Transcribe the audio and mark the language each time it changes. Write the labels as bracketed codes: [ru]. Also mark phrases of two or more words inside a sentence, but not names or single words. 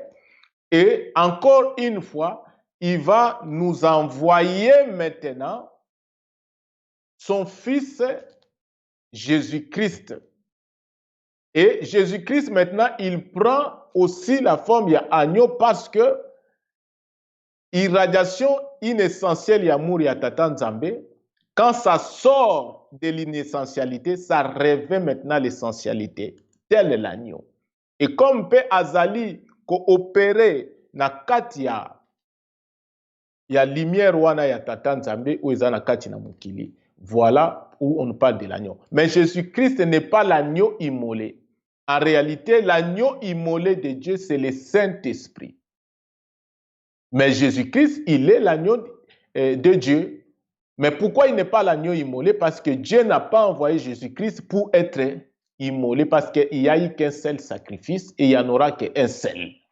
[fr] Et encore une fois, il va nous envoyer maintenant son Fils Jésus-Christ. Et Jésus-Christ maintenant, il prend aussi la forme d'agneau parce que irradiation inessentielle [ln] yamour ya Tata Nzambe, [fr] quand ça sort de l'inessentialité, ça révèle maintenant l'essentialité, tel l'agneau. Et comme peut [ln] azali coopérer na kati ya lumière wana ya Tata Nzambe ou eza na kati na mokili. [fr] Voilà où on parle de l'agneau. Mais Jésus-Christ n'est pas l'agneau immolé. En réalité, l'agneau immolé de Dieu, c'est le Saint-Esprit. Mais Jésus-Christ, il est l'agneau de Dieu. Mais pourquoi il n'est pas l'agneau immolé? Parce que Dieu n'a pas envoyé Jésus-Christ pour être immolé, parce qu'il n'y a eu qu'un seul sacrifice et il n'y en aura qu'un seul.